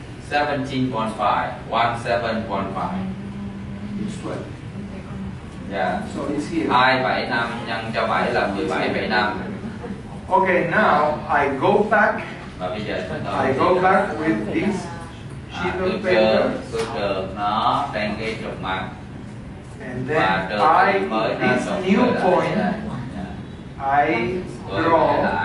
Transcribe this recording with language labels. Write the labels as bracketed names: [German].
[English] 17.5. 17.5. It's 12. Yeah. So it's here. [Vietnamese] 275 nhân cho 7 là 17,5. [English] Okay, now I go back. [Vietnamese] Và bây giờ [English] I go back with this sheet of paper. [Vietnamese] Tôi trừ nó trên cái trục mặt. [English] And then this new point, I draw.